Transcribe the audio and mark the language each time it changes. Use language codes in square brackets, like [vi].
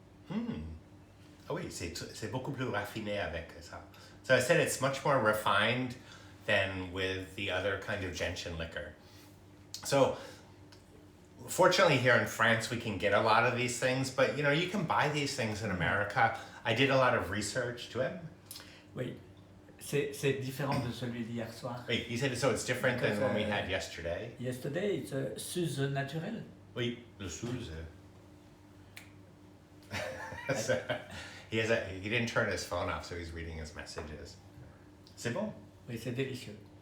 [fr] Ah oui, c'est beaucoup plus raffiné avec ça. [en] So I said it's much more refined than with the other kind of gentian liquor. So fortunately here in France we can get a lot of these things, but you know, you can buy these things in America. I did a lot of research to it. [fr] Oui. C'est différent de celui d'hier soir. [en] Wait, you said so it's different than when we had yesterday? Yesterday, it's a suze naturel. [fr] Oui, le suze. [en] So, he didn't turn his phone off, so he's reading his messages. [fr] C'est bon? Oui, c'est délicieux.